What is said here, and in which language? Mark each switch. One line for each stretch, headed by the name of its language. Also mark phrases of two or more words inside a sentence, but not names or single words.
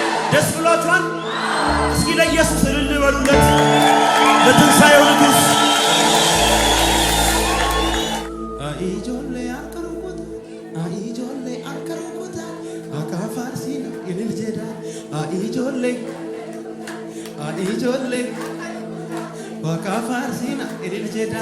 Amharic: ደስ ብሏችኋል? እስኪ ለኢየሱስ እልል በሉለት፣ ለትንሣኤው ንጉሥ።
Oromo: Ijoollee akka rukutaa akka faarsiina ilil jedha. Ijoollee akka faarsiina ilil jedha.